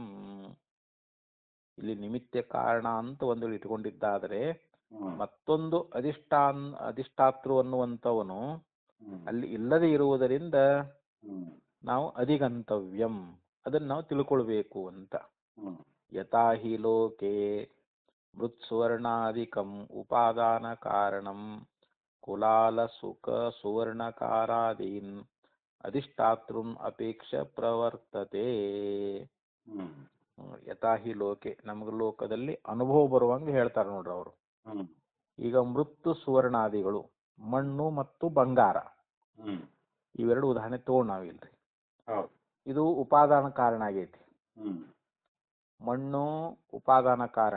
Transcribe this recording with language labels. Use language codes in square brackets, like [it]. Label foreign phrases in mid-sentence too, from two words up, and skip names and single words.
[kn] ಇಲ್ಲಿ ನಿಮಿತ್ತ ಕಾರಣ ಅಂತ ಒಂದು ಇಟ್ಕೊಂಡಿದ್ದಾದರೆ ಮತ್ತೊಂದು ಅಧಿಷ್ಠಾತೃ ಅನ್ನುವಂಥವನು ಅಲ್ಲಿ ಇಲ್ಲದೆ ಇರುವುದರಿಂದ ನಾವು ಅಧಿಗಂತವ್ಯಂ ಅದನ್ನು ನಾವು ತಿಳ್ಕೊಳ್ಬೇಕು ಅಂತ. [sa] ಯಥಾ ಹಿ ಲೋಕೆ ಮೃತ್ಸುವರ್ಣಾದಿಕಂ ಉಪಾದಾನ ಕಾರಣಂ ಕುಲಾಲ ಸುಖ ಸುವರ್ಣಕಾರಾದೀನ್ ಅಧಿಷ್ಠಾತೃನ್ ಅಪೇಕ್ಷ ಪ್ರವರ್ತತೆ. ಯಥಾ ಹಿ ಲೋಕೆ [kn] ನಮ್ಗೆ ಲೋಕದಲ್ಲಿ ಅನುಭವ ಬರುವಂಗೆ ಹೇಳ್ತಾರೆ ನೋಡ್ರಿ ಅವರು. ಈಗ ಮೃತ್ತು ಸುವರ್ಣಾದಿಗಳು ಮಣ್ಣು ಮತ್ತು ಬಂಗಾರ ಇವೆರಡು ಉದಾಹರಣೆ ತಗೊಂಡು ನಾವಿಲ್ರಿ. ಇದು ಉಪಾದಾನ ಕಾರಣ ಆಗೈತಿ. ಮಣ್ಣು ಉಪಾದಾನ ಕಾರಣ.